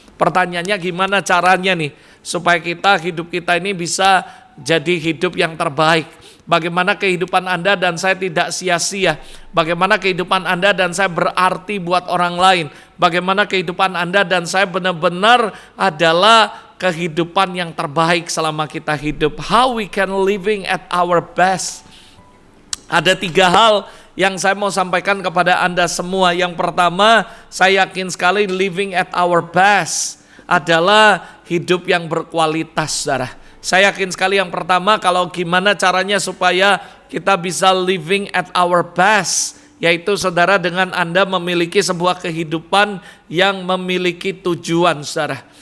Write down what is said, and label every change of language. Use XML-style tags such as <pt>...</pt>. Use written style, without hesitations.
<id>Pertanyaannya gimana caranya nih supaya hidup kita ini bisa jadi hidup yang terbaik. Bagaimana kehidupan Anda dan saya tidak sia-sia. Bagaimana kehidupan Anda dan saya berarti buat orang lain. Bagaimana kehidupan Anda dan saya benar-benar adalah kehidupan yang terbaik selama kita hidup.</id> <en>How we can living at our best.</en> <id>Ada 3 hal yang saya mau sampaikan kepada Anda semua. Yang pertama, saya yakin sekali</id> <en>living at our best</en> <id>adalah hidup yang berkualitas, saudara. Saya yakin sekali yang pertama kalau gimana caranya supaya kita bisa</id> <en>living at our best,</en> <id>yaitu saudara dengan Anda memiliki sebuah kehidupan yang memiliki tujuan, saudara.</id>